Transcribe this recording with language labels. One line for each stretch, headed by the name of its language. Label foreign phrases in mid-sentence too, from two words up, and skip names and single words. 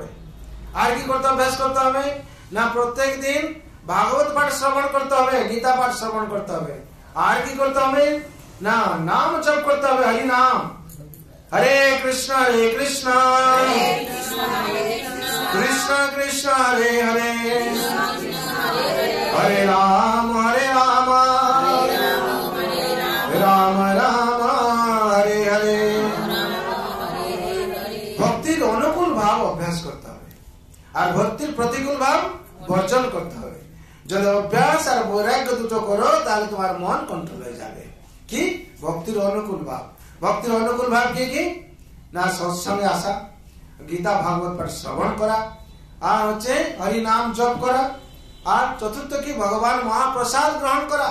Bangla: আর কি করতে অভ্যাস করতে হবে না, প্রত্যেক দিন ভাগবত পাঠ শ্রবণ করতে হবে, গীতা পাঠ শ্রবণ করতে হবে। আর কি করতে হবে না, নাম জপ করতে হবে, হরি নাম,
Sanskrit: হরে কৃষ্ণ হরে কৃষ্ণ कृष्ण कृष्ण हरे हरे हरे राम राम राम हरे हरे।
Bangla: ভক্তির অনুকূল ভাব অভ্যাস করতে হবে আর ভক্তির প্রতিকূল ভাব বর্জন করতে হবে। যদি অভ্যাস আর বৈরাগ্য দুটো করো তাহলে তোমার মন কন্ট্রোল হয়ে যাবে। কি ভক্তির অনুকূল ভাব? ভক্তির অনুকূল ভাব কি কি না সৎসঙ্গে আসা, গীতা ভাগবত পাঠ শ্রবণ করা, আর হচ্ছে হরি নাম জপ করা, আর চতুর্থ কি ভগবান মহাপ্রসাদ গ্রহণ করা।